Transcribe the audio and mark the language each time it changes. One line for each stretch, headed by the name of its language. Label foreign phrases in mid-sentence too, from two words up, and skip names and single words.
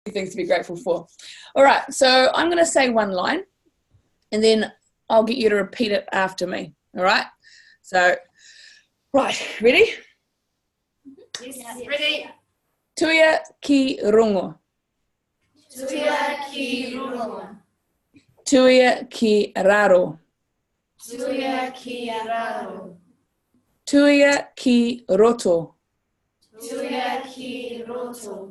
English: things to be grateful for. All right, so I'm going to say one line, and then I'll get you to repeat it after me. All right? So, right, ready? Yes, ready.
Māori: Tuia ki rungo. Tuia ki rungo. Tuia ki raro. Tuia ki raro. Tuia ki roto. Tuia ki roto.